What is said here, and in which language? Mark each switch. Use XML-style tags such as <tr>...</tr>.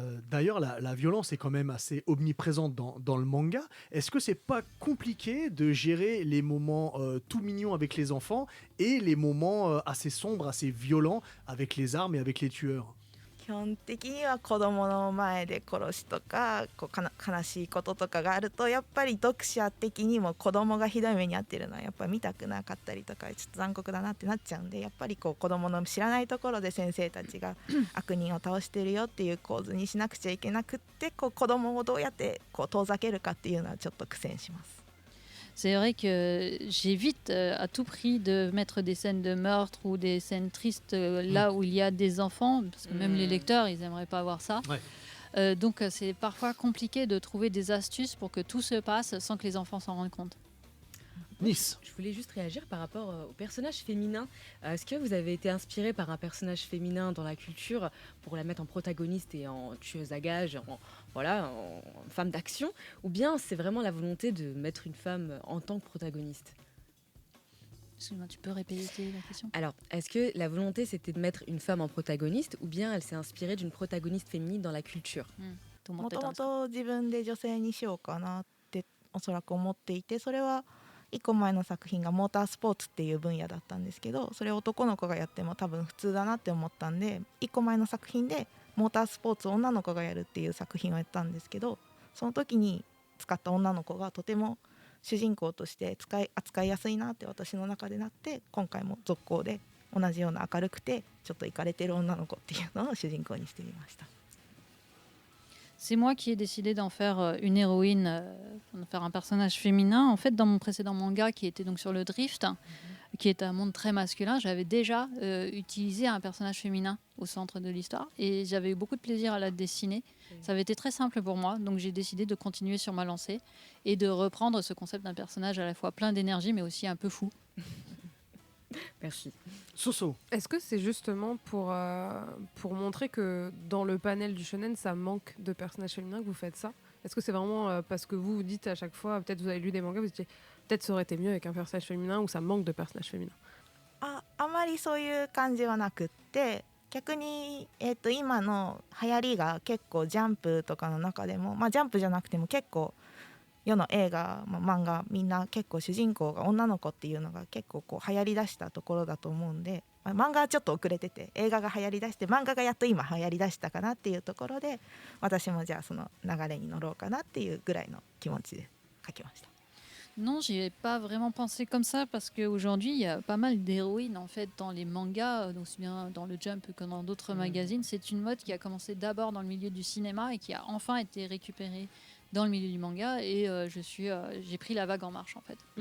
<fr>D'ailleurs, la violence est quand même assez omniprésente dans le manga. Est-ce que c'est pas compliqué de gérer les moments tout mignons avec les enfants et les moments assez sombres, assez violents avec les armes et avec les tueurs?</fr> <ja>基本的には子供の前で殺しとか悲しいこととかがあると、やっぱり読者的にも子供がひどい目に遭ってるのはやっぱり見たくなかったりとか、ちょっと残酷だなってなっちゃうんで、やっぱり子供の知らないところで先生たちが悪人を倒してるよっていう構図にしなくちゃいけなくって、子供をどうやって遠ざけるかっていうのはちょっと苦戦します。</ja> <fr>C'est vrai que j'évite à tout prix de mettre des scènes de meurtre ou des scènes tristes là où il y a des enfants, parce que même les lecteurs, ils n'aimeraient pas voir ça. Ouais. Donc c'est parfois compliqué de trouver des astuces pour que tout se passe sans que les enfants s'en rendent compte. Nice. Je voulais juste réagir par rapport au personnage féminin. Est-ce que vous avez été inspiré par un personnage féminin dans la culture pour la mettre en protagoniste et en tueuse à gages, en femme d'action, ou bien c'est vraiment la volonté de mettre une femme en tant que protagoniste? Excuse-moi, tu peux répéter la question? Alors, est-ce que la volonté c'était de mettre une femme en protagoniste, ou bien elle s'est inspirée d'une protagoniste féminine dans la culture?</fr> <ja>もともと自分で女性にしようかなっておそらく思っていて、それは1個前の作品がモータースポーツっていう分野だったんですけど、それを男の子がやっても多分普通だなって思ったんで、1個前の作品でモータースポーツを女の子がやるっていう作品をやったんですけど、その時に使った女の子がとても主人公として扱いやすいなって私の中でなって、今回も続行で同じような明るくてちょっとイカれてる女の子っていうのを主人公にしてみました。</ja> <fr>C'est moi qui ai décidé d'en faire une héroïne, d'en faire un personnage féminin. En fait, dans mon précédent manga, qui était donc sur le drift, qui est un monde très masculin, j'avais déjà utilisé un personnage féminin au centre de l'histoire et j'avais eu beaucoup de plaisir à la dessiner. Ça avait été très simple pour moi, donc j'ai décidé de continuer sur ma lancée et de reprendre ce concept d'un personnage à la fois plein d'énergie mais aussi un peu fou. Merci. Soso. Est-ce que c'est justement pour montrer que dans le panel du shonen, ça manque de personnages féminins que vous faites ça? Est-ce que c'est vraiment parce que vous dites à chaque fois, peut-être vous avez lu des mangas, vous dites peut-être ça aurait été mieux avec un personnage féminin ou ça manque de personnages féminins?</fr> <ja>あまりそういう感じはなくって、逆に、今の流行りが結構ジャンプとかの中でも、ジャンプじゃなくても結構世の映画、漫画みんな結構主人公が女の子っていうのが結構こう流行りだしたところだと思うんで、漫画はちょっと遅れてて映画が流行りだして漫画がやっと今流行りだしたかなっていうところで、私もじゃあその流れに乗ろうかなっていうぐらいの気持ちで書きました。</ja> <fr>Non, j'y ai pas vraiment pensé comme ça parce qu'aujourd'hui, il y a pas mal d'héroïnes en fait dans les mangas, aussi bien dans le Jump que dans d'autres magazines. C'est une mode qui a commencé d'abord dans le milieu du cinéma et qui a enfin été récupérée dans le milieu du manga et j'ai pris la vague en marche en fait.</fr>